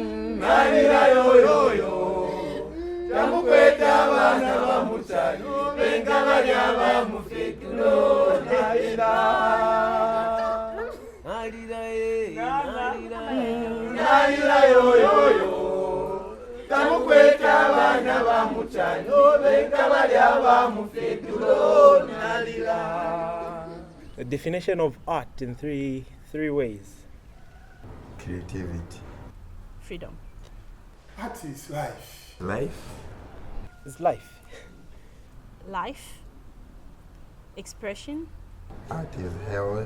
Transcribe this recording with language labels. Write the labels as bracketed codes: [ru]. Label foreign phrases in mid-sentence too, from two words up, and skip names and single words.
[bem] nalira yoyoyo tamukweta abana ba muchani benka balya ba mufeduro nalira nalira nalira nalira yoyoyo tamukweta abana ba muchani benka balya ba mufeduro nalira. [en] The definition of art in three ways. Creativity. Freedom. Art is life. Life. It's life. Life. Expression. Art is health.